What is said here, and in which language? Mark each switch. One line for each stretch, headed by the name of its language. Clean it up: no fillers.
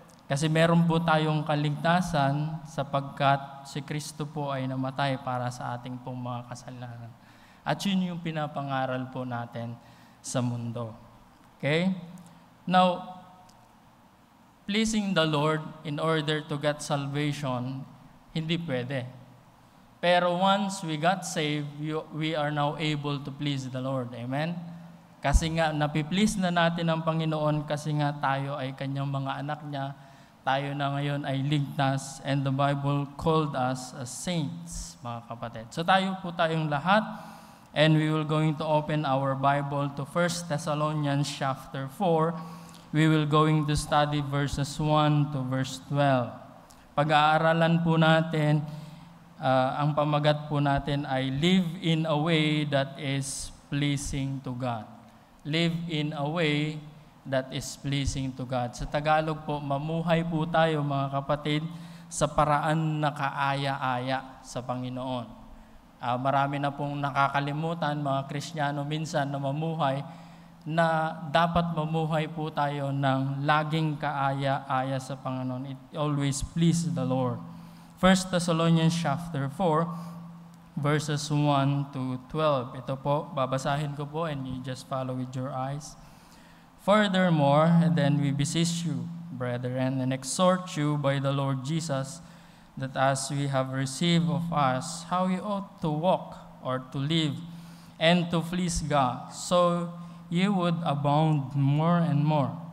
Filipino: Kasi meron po tayong kaligtasan sapagkat si Kristo po ay namatay para sa ating pong mga kasalanan. At yun yung pinapangaral po natin sa mundo. Okay?
English: Now, pleasing the Lord in order to get salvation,
Filipino: hindi pwede.
English: Pero once we got saved, we are now able to please the Lord. Amen?
Filipino: Kasi nga, napiplease na natin ang Panginoon kasi nga tayo ay kanyang mga anak niya. Tayo na ngayon ay ligtas
English: and the Bible called us as saints,
Filipino: mga kapatid.
English: So
Filipino: tayo po tayong lahat
English: and we will going to open our Bible to 1 Thessalonians chapter 4. We will going to study verses 1 to verse 12.
Filipino: Pag-aaralan po natin, ang pamagat po natin ay
English: live in a way that is pleasing to God. Live in a way that is pleasing to God.
Filipino: Sa Tagalog po, mamuhay po tayo mga kapatid sa paraan na kaaya-aya sa Panginoon. Marami na pong nakakalimutan mga Kristiyano minsan na mamuhay na dapat mamuhay po tayo ng laging kaaya-aya sa Panginoon.
English: It always please the Lord. 1 Thessalonians chapter 4, verses 1 to 12.
Filipino: Ito po, babasahin ko po
English: and you just follow with your eyes. Furthermore, then we beseech you, brethren, and exhort you by the Lord Jesus, that as we have received of us how we ought to walk or to live and to please God, so ye would abound more and more.